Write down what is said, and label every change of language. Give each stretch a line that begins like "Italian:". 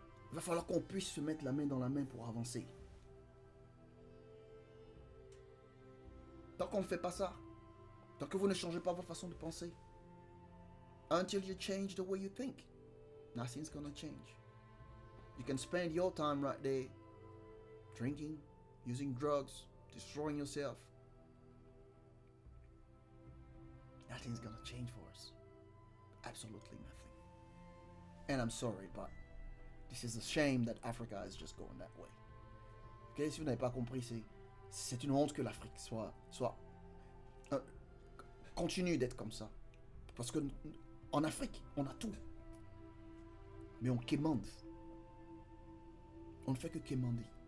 French: Il va falloir qu'on puisse se mettre la main dans la main pour avancer. Tant qu'on ne fait pas ça, tant que vous ne changez pas votre façon de penser,
English: until you change the way you think, nothing's gonna change. You can spend your time right there, drinking, using drugs, destroying yourself. Nothing's gonna change for us. Absolutely nothing. And I'm sorry, but this is a shame that Africa is just going that way.
French: Ok, si vous n'avez pas compris, c'est une honte que l'Afrique soit continue d'être comme ça. Parce que en Afrique, on a tout. Mais on quémande. On ne fait que quémander.